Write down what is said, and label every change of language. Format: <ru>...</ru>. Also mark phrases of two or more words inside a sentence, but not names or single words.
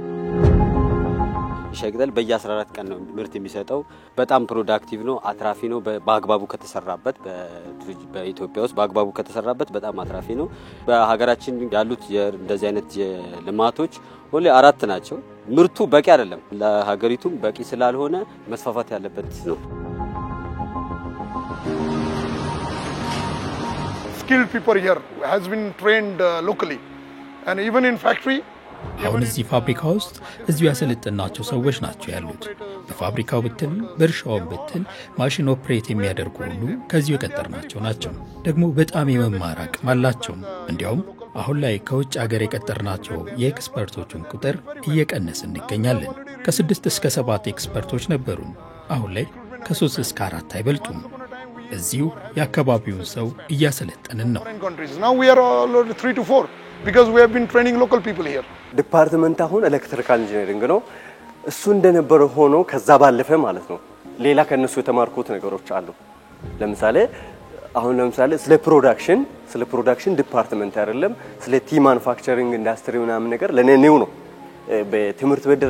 <am>ሻይ ቅጠል በየ14 ቀን ነው ምርት የሚሰጠው። በጣም ፕሮዳክቲቭ ነው፣ አትራፊ ነው። በአግባቡ ከተሰራበት በኢትዮጵያ ውስጥ በአግባቡ ከተሰራበት በጣም አትራፊ ነው። በሀገራችን ያሉት እንደዚህ አይነት ልማቶች ሁሌ 4 ናቸው። ምርቱ በቂ አይደለም፣ ለሀገሪቱም በቂ ስላልሆነ መስፋፋት ያለበት ነው።</am> <en>Skilled people here has been trained locally and even in factory</en> <am>አሁን እዚህ ፋብሪካ ውስጥ እዚሁ ያሰለጠናቸው ሰዎች ናቸው ያሉት። በፋብሪካው ብትል በእርሻው ብትል</am> <en>machine operate</en> <am>የሚያደርጉ ሁሉ ከዚሁ የቀጠርናቸው ናቸው። ደግሞ በጣም የመማር አቅም አላቸው። እንዲያውም አሁን ላይ ከውጭ ሀገር የቀጠርናቸው የኤክስፐርቶችን ቁጥር እየቀነሰ እንገኛለን። ከ6 እስከ 7 ኤክስፐርቶች ነበሩን። አሁን ላይ ከ3 እስከ 4 አይበልጡም። እዚሁ የአካባቢውን ሰው እያሰለጠንን ነው።</am> <en>Now we are already 3 to 4 because we have been training local people here.</en> <am>ዲፓርትመንት አሁን</am> <en>electrical engineering</en> <am>ነው። እሱ እንደነበረ ሆኖ ከዛ ባለፈ ማለት ነው ሌላ ከነሱ የተማርኩት ነገሮች አሉ። ለምሳሌ ስለ</am> <en>production department</en> <am>አይደለም፣ ስለ</am> <en>tea manufacturing industry</en> <am>ምናምን ነገር ለኔ ኒው ነው። በትምህርት ቤት</am>